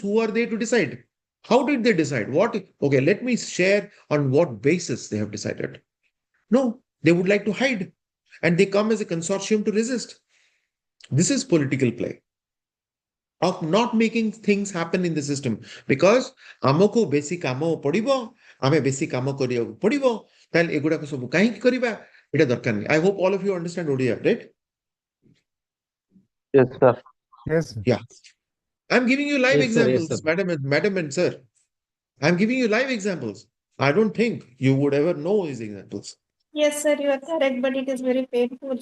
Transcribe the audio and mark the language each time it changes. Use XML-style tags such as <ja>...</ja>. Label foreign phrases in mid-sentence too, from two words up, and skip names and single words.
<en>Who are they to decide? How did they decide? Okay, let me share on what basis they have decided. No, they would like to hide, and they come as a consortium to resist. This is political play of not making things happen in the system, because</en> <or>ଆମକୁ ବେଶୀ କାମ ପଡିବ, ଆମେ ବେଶୀ କାମ କରିବାକୁ ପଡିବ, ତାହେଲେ ଏଗୁଡାକ ସବୁ କାହିଁକି କରିବା, ଏଟା ଦରକାର ନାହିଁ.</or> <en>I hope all of you understand Odia, right? Yes, sir. Yes, sir. Yeah. I'm giving you live Yes, sir. Yes, examples, sir. madam and sir. I'm giving you live examples. I don't think you would ever know these examples. Yes, sir, you are correct, but it is very painful.</en>